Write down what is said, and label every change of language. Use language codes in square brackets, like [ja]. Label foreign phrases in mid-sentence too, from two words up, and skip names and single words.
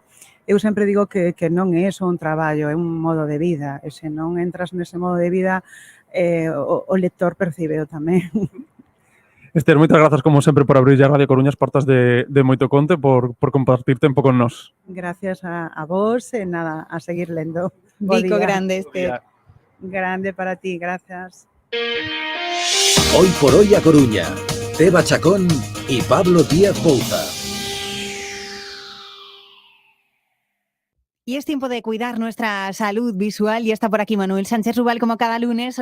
[gl] Eu sempre digo que non é só un traballo, é un modo de vida, e se non entras nese modo de vida, o lector percíbeo tamén. Esther, moitas grazas como sempre por abrir a Radio Coruña as portas de Moito Conte, por compartir tempo con nós. Gracias a vos e nada, a seguir lendo. Bico grande, Esther. Grande para ti, gracias. [es] Hoy por hoy a Coruña, Teba Chacón y Pablo Díaz Bouza. Y es tiempo de cuidar nuestra salud visual y está por aquí Manuel Sánchez Rubal como cada lunes.